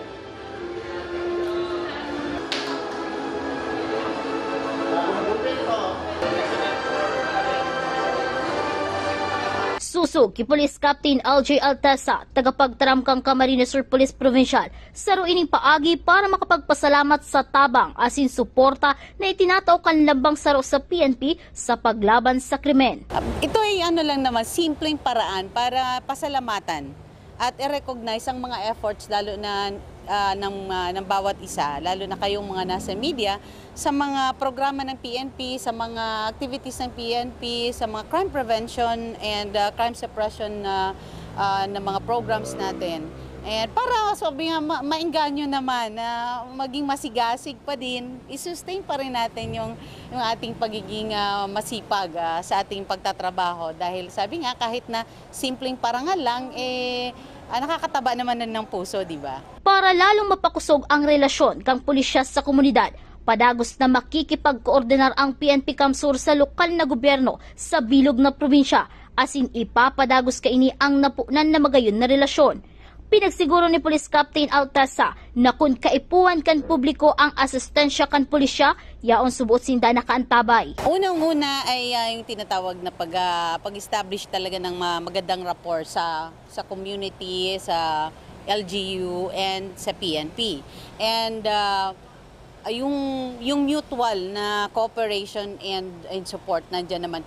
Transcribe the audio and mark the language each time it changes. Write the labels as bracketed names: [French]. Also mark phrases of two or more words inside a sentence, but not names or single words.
[Bikol] Susog ki Police Captain LJ Altesa, tagapagtaramkang Camarines Sur Police Provincial, saro ining paagi para makapagpasalamat sa tabang asin suporta na itinataw kan lambang saro sa PNP sa paglaban sa krimen. [Filipino] Ito ay lang naman, simpleng paraan para pasalamatan at i-recognize ang mga efforts lalo na ng bawat isa, lalo na kayong mga nasa media, sa mga programa ng PNP, sa mga activities ng PNP, sa mga [English] crime prevention and crime suppression [Filipino] na mga programs natin. And para sabi nga, maengganyo naman na maging masigasig pa din, i-sustain pa rin natin yung ating pagiging masipag sa ating pagtatrabaho. Dahil sabi nga, kahit na simpleng parangal lang, nakakataba naman ng puso, di ba? [Bikol] Para lalong mapakusog ang relasyon kang pulisya sa komunidad, padagos na makikipagkoordinar ang PNP Kamsur sa lokal na gobyerno sa bilog na probinsya, asin ipapadagos kaini ang napunan na magayon na relasyon. Pinagsiguro ni Police Captain Altasa na kung kaipuan kan publiko ang asistensya kan pulisya, yaon subuot sinda nakaantabay. [Filipino] Unang-una ay yung tinatawag na pag-establish talaga ng magandang rapport sa community, sa LGU and sa PNP. And yung mutual na [English] cooperation and support [Filipino] nandiyan naman.